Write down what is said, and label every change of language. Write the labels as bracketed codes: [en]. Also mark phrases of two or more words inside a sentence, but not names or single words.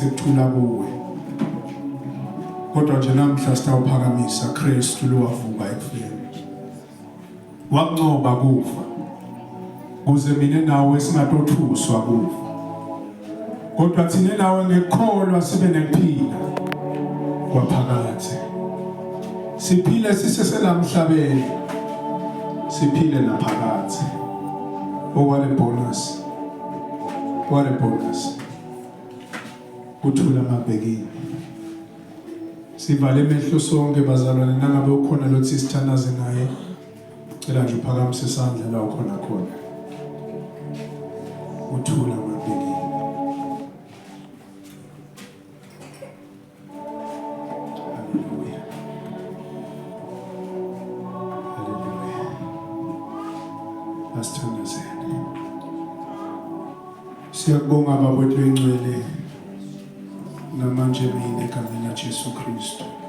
[ss] kuthula kuwe kodwa nje namhla sitawuphakamisa Kristu lowavuka ekufeni waqoba kufa kuze mina nawe singatothuswa kufa kodwa thina nawe ngekholwa sibe nekuphila kwaphakathi siphile siseselamhlabeni siphile naphakathi [en] what a bonus what a bonus [ss] kuthula mabhekini sivale emehlo sonke bazalwane nangabe ukhona lothi sithandaze naye cela nje uphakamise isandla la ukhona khona uthula mabhekini haleluya haleluya asithandazeni siyakubonga baba wethu engcwele namanje mina egameni laJesu Kristu